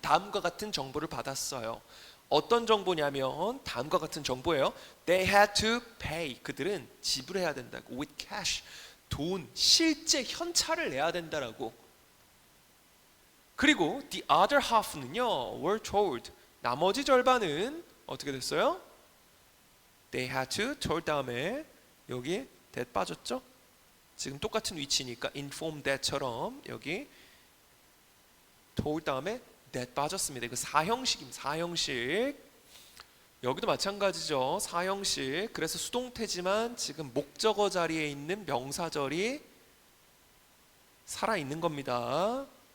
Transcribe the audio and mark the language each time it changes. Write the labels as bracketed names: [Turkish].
[Korean] 다음과 같은 정보를 받았어요. 어떤 정보냐면 다음과 같은 정보예요. [English] They had to pay [Korean] 그들은 지불해야 된다고 [English] with cash [Korean] 돈 실제 현찰을 내야 된다라고. 그리고 [English] the other half [Korean] 는요 [English] were told [Korean] 나머지 절반은 어떻게 됐어요? [English] They had to told [Korean] 다음에 여기 [English] that [Korean] 빠졌죠? 지금 똑같은 위치니까 inform that처럼 여기 told 다음에 that 빠졌습니다. 이거 사형식입니다. 사형식. 여기도 마찬가지죠. 사형식. 그래서 수동태지만 지금 목적어 자리에 있는 명사절이 살아있는 겁니다.